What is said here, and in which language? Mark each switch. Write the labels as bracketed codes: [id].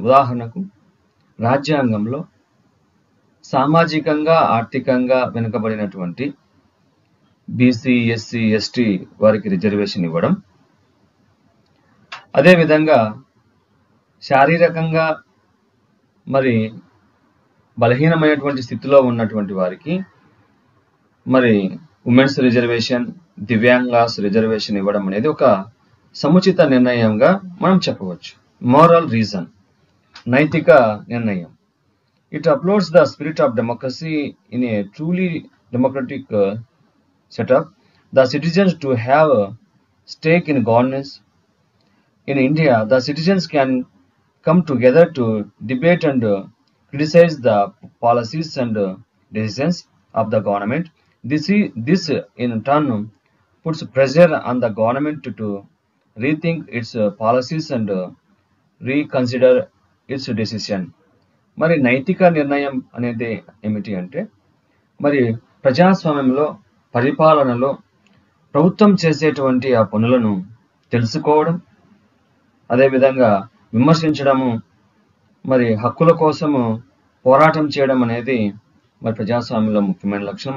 [te] ఉదాహరణకు రాజ్యాంగంలో సామాజికంగా ఆర్థికంగా వెనుకబడినటువంటి బీసీ, ఎస్సీ, ఎస్టీ వారికి రిజర్వేషన్ ఇవ్వడం, అదేవిధంగా శారీరకంగా మరి బలహీనమైనటువంటి స్థితిలో ఉన్నటువంటి వారికి మరి ఉమెన్స్ రిజర్వేషన్, దివ్యాంగాస్ రిజర్వేషన్ ఇవ్వడం అనేది ఒక సముచిత నిర్ణయంగా మనం చెప్పవచ్చు. [en] moral reason, [te] నైతిక నిర్ణయం. [en] It uploads the spirit of democracy in a truly democratic setup. The citizens to have a stake in governance. In India, the citizens can come together to debate and criticize the policies and decisions of the government. This in turn puts pressure on the government to rethink its policies and reconsider its decision. [te] మరి నైతిక నిర్ణయం అనేది ఏమిటి అంటే, మరి ప్రజాస్వామ్యంలో పరిపాలనలో ప్రభుత్వం చేసేటువంటి ఆ పనులను తెలుసుకోవడం, అదేవిధంగా విమర్శించడము, మరి హక్కుల కోసము పోరాటం చేయడం అనేది మరి ప్రజాస్వామ్యంలో ముఖ్యమైన లక్షణం.